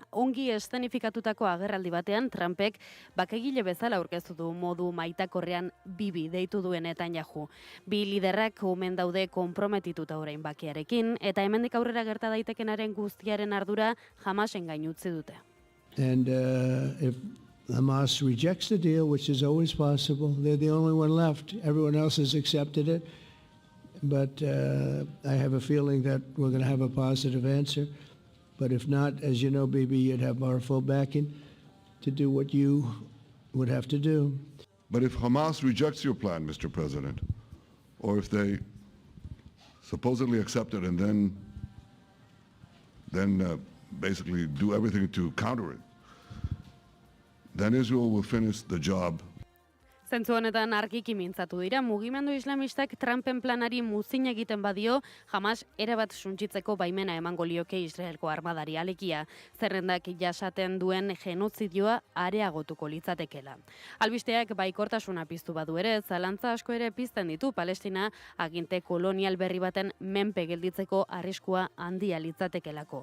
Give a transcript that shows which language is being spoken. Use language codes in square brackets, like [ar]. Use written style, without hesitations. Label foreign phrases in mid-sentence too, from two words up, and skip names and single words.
[eu] Ongi eszenifikatutako agerraldi batean Trumpek bakegile bezala aurkeztu du modu maitakorrean bibi deitu duen Netanyahu. Bi liderrak omen daude konprometituta orain bakearekin eta hemendik aurrera gerta daitekenaren guztiaren ardura Hamasen gain utzi dute. [en] And if Hamas rejects the deal, which is always possible, they're the only one left. Everyone else has accepted it. But I have a feeling that we're going to have a positive answer. But if not, as you know, Bibi, you'd have our full backing to do what you would have to do. But if Hamas rejects your plan, Mr. President, or if they supposedly accept it and then basically do everything to counter it, then Israel will finish the job. [eu] Zentzu honetan argiki mintzatu dira, mugimendu islamistak Trumpen planari muzin egiten badio, Hamas erabat suntsitzeko baimena emango lioke Israelko armadari alekia, zerrendak jasaten duen genozidioa areagotuko litzatekela. Albisteak baikortasuna piztu badu ere, zalantza asko ere pizten ditu Palestina aginte kolonial berri baten menpe gelditzeko arriskua handia litzatekelako.